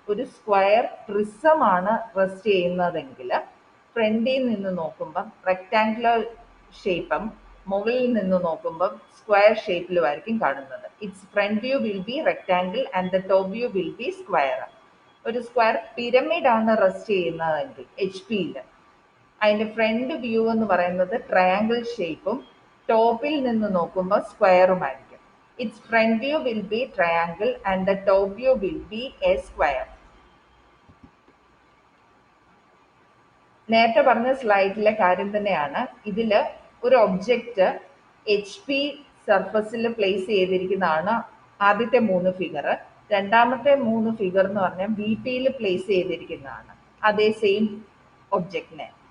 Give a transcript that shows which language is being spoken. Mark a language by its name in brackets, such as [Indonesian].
[Malayalam] ഒരു square prism ആണ് rest ചെയ്യുന്നതെങ്കിൽ ഫ്രണ്ടിൽ നിന്ന് നോക്കുമ്പോൾ റെക്ടാങ്കുലർ ഷേപ്പും മുകളിൽ നിന്ന് നോക്കുമ്പോൾ സ്ക്വയർ ഷേപ്പിലും ആയിരിക്കും കാണുന്നത്. [English] Its front view will be rectangle and the top view will be square. [Malayalam] ഒരു സ്ക്വയർ പിരമിഡ് ആണ് റെസ്റ്റ് ചെയ്യുന്നതെങ്കിൽ എച്ച് പിയിൽ അതിൻ്റെ ഫ്രണ്ട് വ്യൂ എന്ന് പറയുന്നത് ട്രയാങ്കിൾ ഷേപ്പും ടോപ്പിൽ നിന്ന് നോക്കുമ്പോൾ സ്ക്വയറുമായിരിക്കും. [English] Its front view will be triangle and the top view will be a square. [Malayalam] നേരത്തെ പറഞ്ഞ സ്ലൈഡിലെ കാര്യം തന്നെയാണ്. ഇതിൽ ഒരു ഒബ്ജക്റ്റ് HP സർഫസിൽ പ്ലേസ് ചെയ്തിരിക്കുന്നതാണ് ആദ്യത്തെ 3 ഫിഗർ. രണ്ടാമത്തെ 3 ഫിഗർ എന്ന് പറഞ്ഞാൽ VPയിൽ പ്ലേസ് ചെയ്തിരിക്കുന്നതാണ് അതേ സെയിം ഒബ്ജക്റ്റിനെ.